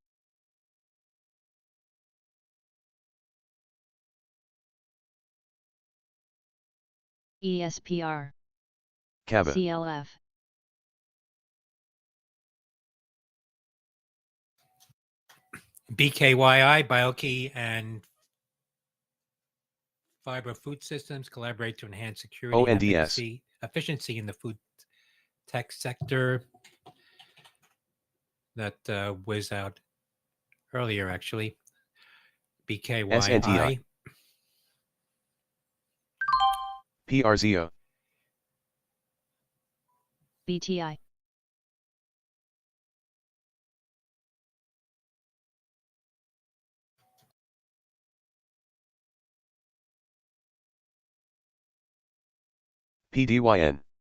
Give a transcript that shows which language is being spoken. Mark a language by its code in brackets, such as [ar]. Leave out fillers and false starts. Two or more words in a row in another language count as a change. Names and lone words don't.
[en] ESPR, KABA, CLF, BKYI, BioKey, and Fiber Food Systems collaborate to enhance security and ONDS, efficiency in the food tech sector. That was out earlier, actually. BKYI, SNTI, PRZO, BTI, PDYN,